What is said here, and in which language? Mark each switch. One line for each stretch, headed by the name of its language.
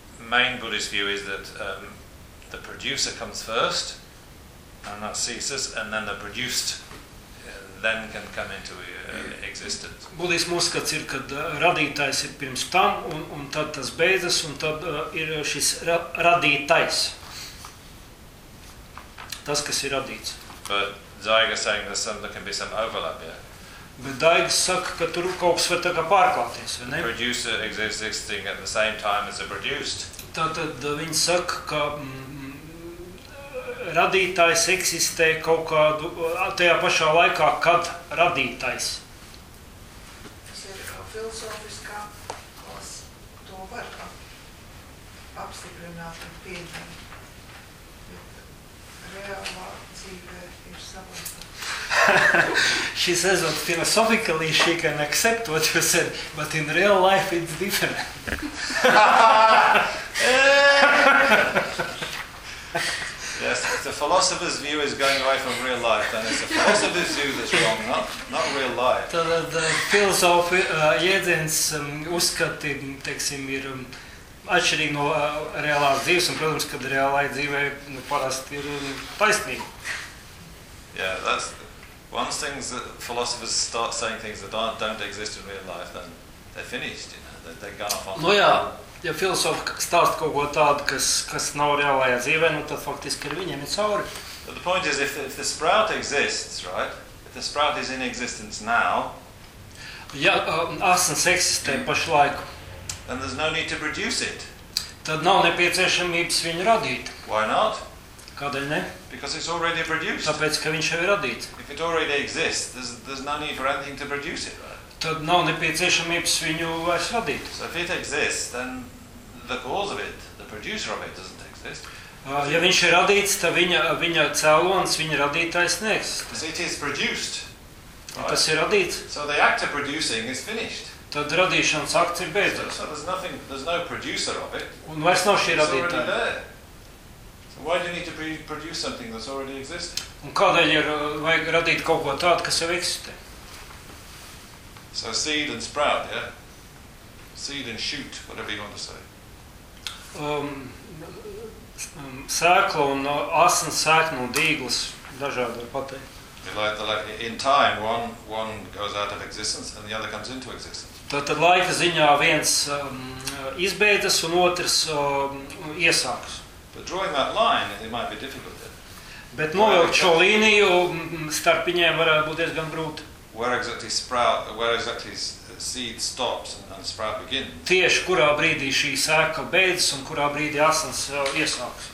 English: main Buddhist view is that the producer comes first, and that ceases, and then the produced then can come into existence.
Latvian: Budismu uzskats ir, kad radītājs ir pirms tam, un tad tas beidzas, un tad ir šis radītājs. Tas, kas ir radīts.
English: But Daiga saying that there can be some overlap, yeah.
Latvian: Bet Daiga saka, ka tur kaut kas var tā kā pārklāties, vai ne?
English: The producer existing at the same time as the produced.
Latvian: Tātad viņi saka, ka radītājs eksistē kaut kādu tajā pašā laikā, kad radītājs. Tas ir filozofiskā, kas to var apstiprināt un pieņemt. Reālā dzīve ir savādāk.
English: She says that philosophically she can accept what you said, but in real life it's different. Yes, if the philosopher's view is going away from real life, then it's the philosopher's view that's wrong, not real life. The philosophy,
Latvian: jēdziens uzskati, teiksim, ir atšķirīgi no reālās dzīves, un, protams, kad reālai dzīvē parasti ir taisnība.
English: Yeah, that's once things that philosophers start saying things that don't exist in real life, then they're finished, you know, they're gone off on. No, yeah.
Latvian: Ja filosofi stāsta kaut ko tādu, kas nav reālajā dzīvē, nu tad faktiski ir viņiem ir cauri.
English: But the point is, if the sprout exists, right? If the sprout is in existence now,
Latvian: ja asins eksistē pašlaiku,
English: then there's no need to produce it.
Latvian: Tad nav nepieciešamības viņu radīt.
English: Why not?
Latvian: Kādēļ ne?
English: Because it's already produced.
Latvian: Tāpēc, ka viņš jau ir radīts.
English: If it already exists, there's no need for anything to produce it.
Latvian: Tad nav nepieciešamības viņu vairs radīt.
English: So if it exists, then the cause of it, the producer of it doesn't exist.
Latvian: Ja viņš ir radīts, tad viņa cēlons, viņa radītājs neeksist.
English: So it is produced. Right?
Latvian: Tas ir radīts.
English: So the act of producing is finished.
Latvian: Tad radīšanas akts ir beidzies.
English: So there's nothing, there's no producer of it.
Latvian: Un vairs nav šī radītāja.
English: Why do you need to produce something that's already existed?
Latvian: Un kādēļ ir vajag radīt kaut ko tādu, kas jau eksistē?
English: So seed and sprout, yeah? Seed and shoot, whatever you want to say.
Latvian: Sēkla un asins sēkla un dīglas dažādi var pateikt.
English: Like in time, one goes out of existence and the other comes into existence.
Latvian: Tad laika ziņā viens izbeidzas un otrs iesākas.
English: But drawing that line, it might be difficult. Yeah?
Latvian: Bet novilkt šo līniju starp viņiem varētu būt diezgan grūti.
English: Where exactly seed stops and sprout begins?
Latvian: Tieši kurā brīdī šī sēkla beidzas un kurā brīdī asins iesākas.